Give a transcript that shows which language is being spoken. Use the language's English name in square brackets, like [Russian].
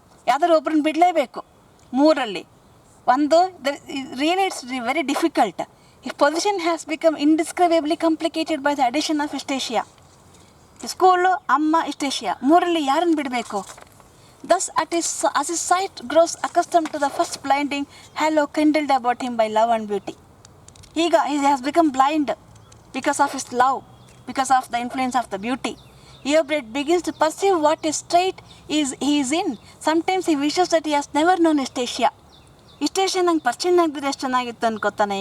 [Kannada] ಯಾವ್ದಾದ್ರು ಒಬ್ಬರನ್ನ ಬಿಡಲೇಬೇಕು. ಮೂರಲ್ಲಿ ಒಂದು [English] Really it's very difficult. His position has become indescribably complicated by the addition of Eustacia. [Kannada] School, ಅಮ್ಮ, Eustacia, ಮೂರಲ್ಲಿ ಯಾರನ್ನು ಬಿಡಬೇಕು? [English] Thus, as his sight grows accustomed to the first blinding halo kindled about him by love and beauty, he has become blind because of his love, because of the influence of the beauty. Eobright begins to perceive what a strait he is in. Sometimes he wishes that he has never known Eustacia. [Kannada] Eustacia ನಂಗೆ ಪರಿಚಯ ಆಗಿದ್ರೆ ಎಷ್ಟು ಚೆನ್ನಾಗಿತ್ತು ಅನ್ಕೋತಾನೆ.